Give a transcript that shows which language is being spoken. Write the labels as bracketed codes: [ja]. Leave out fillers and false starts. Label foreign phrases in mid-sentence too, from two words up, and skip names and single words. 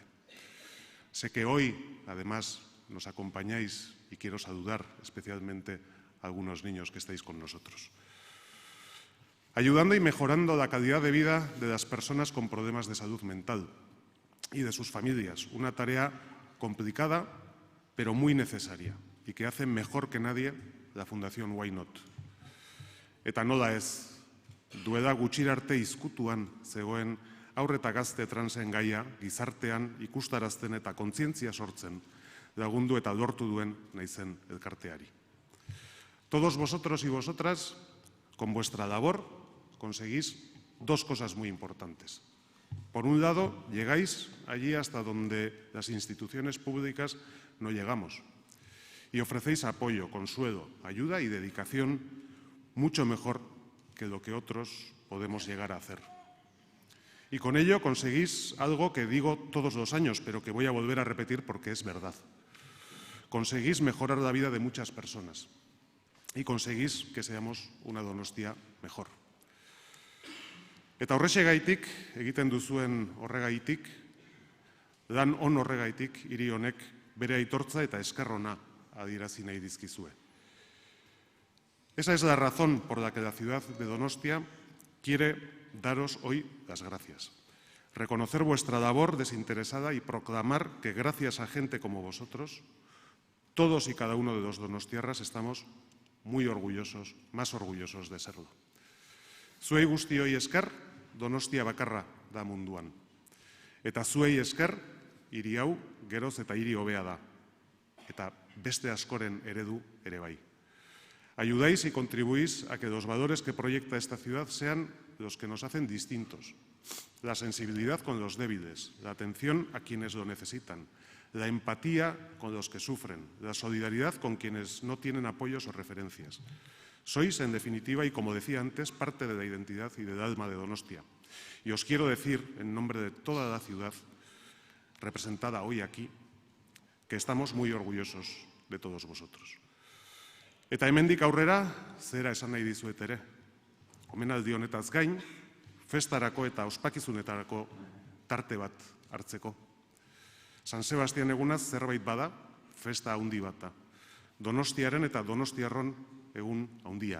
[es] Sé que hoy, además, nos acompañáis y quiero saludar especialmente a algunos niños que estáis con nosotros. Ayudando y mejorando la calidad de vida de las personas con problemas de salud mental y de sus familias. Una tarea complicada, pero muy necesaria y que hace mejor que nadie la Fundación Why Not. [eu] Eta nola ez, duela gutxira arte izkutuan zegoen haur eta gazte transen gaia gizartean ikustarazten eta kontzientzia sortzen lagundu eta lortu duen naizen elkarteari. [es] Todos vosotros y vosotras, con vuestra labor, conseguís dos cosas muy importantes. Por un lado, llegáis allí hasta donde las instituciones públicas no llegamos y ofrecéis apoyo, consuelo, ayuda y dedicación mucho mejor que lo que otros podemos llegar a hacer. Y con ello conseguís algo que digo todos los años, pero que voy a volver a repetir porque es verdad. Conseguís mejorar la vida de muchas personas y conseguís que seamos una Donostia mejor. [eu] Eta horrexegaitik, egiten duzuen horregaitik, lan on horregaitik, hiri honek bere aitortza eta esker ona adierazi nahi dizkizue. [es] Esa es la razón por la que la ciudad de Donostia quiere daros hoy las gracias. Reconocer vuestra labor desinteresada y proclamar que gracias a gente como vosotros, todos y cada uno de los donostiarras estamos muy orgullosos, más orgullosos de serlo. [eu] Zuei guztioi esker, Donostia bakarra da munduan. Eta zuei esker, hiri hau geroz eta hiri hobea da. Eta beste askoren eredu ere bai. [es] Ayudáis y contribuís a que los valores que proyecta esta ciudad sean los que nos hacen distintos. La sensibilidad con los débiles, la atención a quienes lo necesitan, la empatía con los que sufren, la solidaridad con quienes no tienen apoyos o referencias. Sois, en definitiva, y como decía antes, parte de la identidad y del alma de Donostia. Y os quiero decir, en nombre de toda la ciudad, representada hoy aquí, que estamos muy orgullosos de todos vosotros. [eu] Eta hemendik aurrera, zera esan nahi dizuet ere. Omenaldi honetaz gain, festarako eta ospakizunetarako tarte bat hartzeko. San Sebastian egunaz zerbait bada, festa handi bat da. Donostiaren eta donostiarron egun handia.